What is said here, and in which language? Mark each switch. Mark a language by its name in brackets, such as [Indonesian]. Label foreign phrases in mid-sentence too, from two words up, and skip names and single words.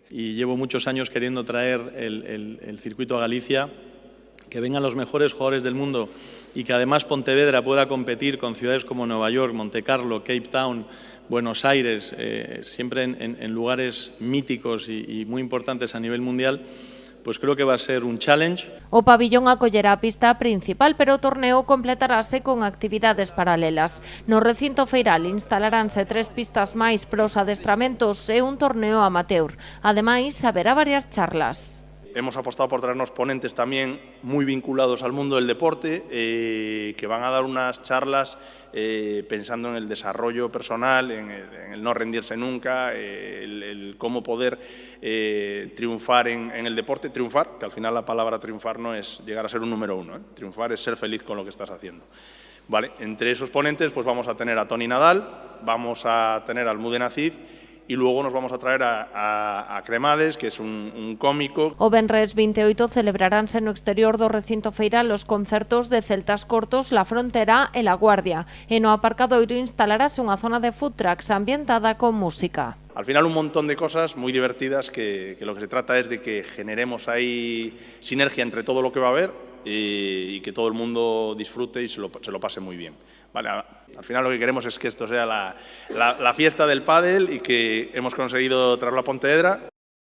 [Spanish] Y llevo muchos años queriendo traer el circuito a Galicia, que vengan los mejores jugadores del mundo y que además Pontevedra pueda competir con ciudades como Nueva York, Montecarlo, Cape Town, Buenos Aires, siempre en lugares míticos y muy importantes a nivel mundial. Pues creo que va a ser un challenge. [Galician] O pabillón acollerá a pista principal, pero o torneo completarase con actividades paralelas. No recinto feiral instalaránse 3 pistas máis pros adestramentos e un torneo amateur. Ademais, haberá varias charlas. [Spanish] Hemos apostado por traernos ponentes también muy vinculados al mundo del deporte, que van a dar unas charlas pensando en el desarrollo personal, en el no rendirse nunca, el cómo poder triunfar en el deporte. Triunfar, que al final la palabra triunfar no es llegar a ser un número 1, triunfar es ser feliz con lo que estás haciendo. Vale, entre esos ponentes pues vamos a tener a Toni Nadal, vamos a tener a Almudena Cid, y luego nos vamos a traer a Cremades, que es un cómico. [Galician] O venres 28 celebraránse no exterior do recinto feiral os concertos de Celtas Cortos, La Frontera e La Guardia. E no aparcadoiro instalarase unha zona de [English] food trucks [Galician] ambientada con música. [Spanish] Al final un montón de cosas muy divertidas que lo que se trata es de que generemos ahí sinergia entre todo lo que va a haber y que todo el mundo disfrute y se lo pase muy bien. Vale, al final lo que queremos es que esto sea la fiesta del pádel y que hemos conseguido traerlo a Pontevedra.